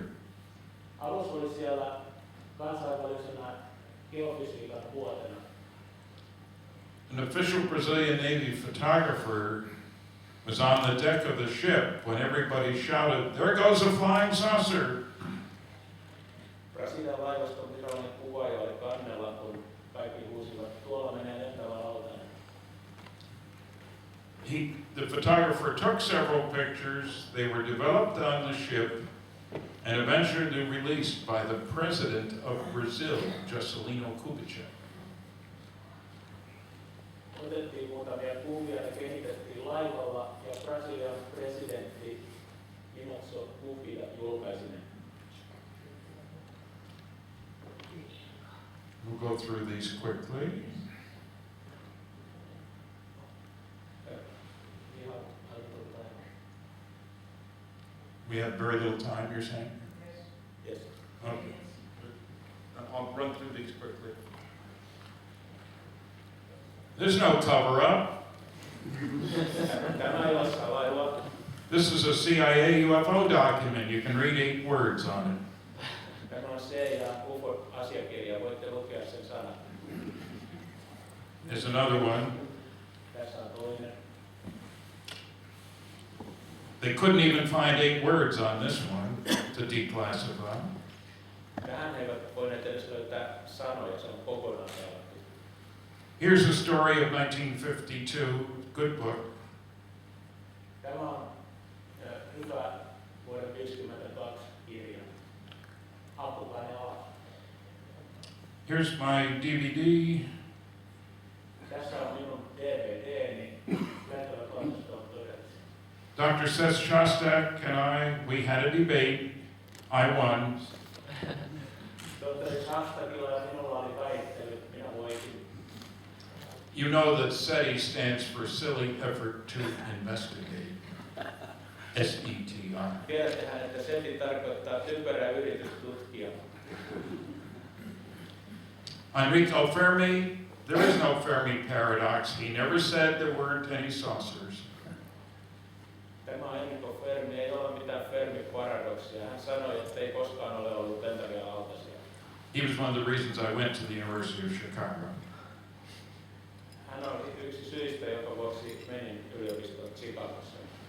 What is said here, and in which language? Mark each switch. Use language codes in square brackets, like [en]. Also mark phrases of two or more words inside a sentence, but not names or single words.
[fi] Alus oli siellä kansainvälisenä geofysiikan vuotena. [en] An official Brazilian Navy photographer was on the deck of the ship when everybody shouted, "There goes a flying saucer!" [fi] Brasilian laivaston virallinen kuvaaja oli kannella, kun kaikki huusivat, tuolla menee lentävä lautanen. [en] The photographer took several pictures. They were developed on the ship and eventually released by the president of Brazil, Juscelino Kubitschek. [fi] Otettiin muutamia kuvia ja kehitettiin laivalla ja Brasilian presidentti Inácio Lula julkaisi ne. [en] We'll go through these quickly. We have very little time, you're saying? Yes. Okay. I'll run through these quickly. There's no cover-up. [fi] Tämä ei ole salailua. [en] This is a CIA UFO document. You can read 8 words on it. [fi] Tämä on CIA UFO-asiakirja. Voitte lukea sen sanat. [en] There's another one. [fi] Tässä on toinen. [en] They couldn't even find 8 words on this one to declassify. [fi] Tähän he eivät voineet edes löytää sanoja. Se on kokonaan salattu. [en] Here's a story of 1952. Good book. [fi] Tämä on hyvä vuoden 1952 kirja. Apulainen ala. [en] Here's my DVD. [fi] Tässä on minun DVDni. Lentävät lautaset on todettu. [en] Dr. Seth Shostak and we had a debate. I won. [fi] Tohtori Shostakilla ja minulla oli väittely. Minä voitin. [en] You know that SETI stands for Silly Effort to Investigate. SETI. [fi] Tiedättehän, että SETI tarkoittaa typerä yritys tutkia. [en] Enrico Fermi, there is no Fermi paradox. He never said there weren't any saucers. [fi] Tämä on Enrico Fermi, ei ole mitään Fermi-paradoksia. Hän sanoi, että ei koskaan ole ollut lentäviä lautasia. [en] He was one of the reasons I went to the University of Chicago. [fi] Hän on yksi syistä, joka vuoksi menin yliopistoon Chicagossa.